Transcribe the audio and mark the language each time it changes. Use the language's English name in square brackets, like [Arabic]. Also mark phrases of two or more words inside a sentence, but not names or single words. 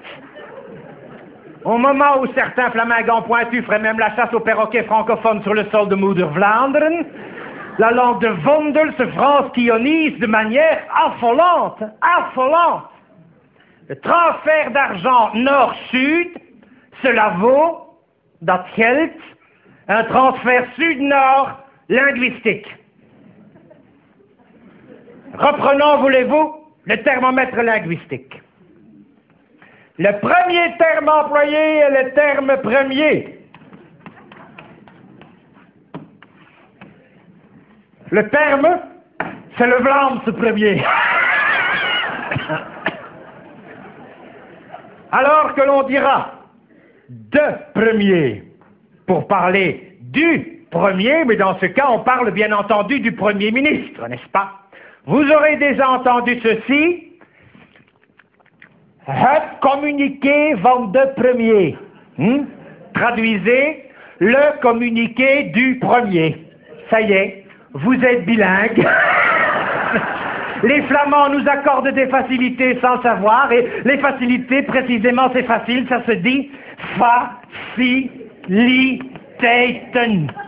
[French] Au moment où certains flamingants pointus feraient même la chasse aux perroquets francophones sur le sol de Moeder-Vlaanderen, la langue de Vondel se francillonise de manière affolante. Le transfert d'argent nord-sud, cela vaut, [Dutch] dat geldt, [French] un transfert sud-nord linguistique. Reprenons, voulez-vous, le thermomètre linguistique. Le premier terme employé est le terme premier. Le terme, c'est le [Dutch] Vlaams premier. [French] Alors que l'on dira de premier pour parler du premier, mais dans ce cas, on parle bien entendu du Premier ministre, n'est-ce pas? Vous aurez déjà entendu ceci. [Dutch] Het communiqué van de premier. [French] Traduisez le communiqué du premier. Ça y est, vous êtes bilingue. Les Flamands nous accordent des facilités sans savoir, et les facilités, précisément, c'est facile, ça se dit faciliteiten.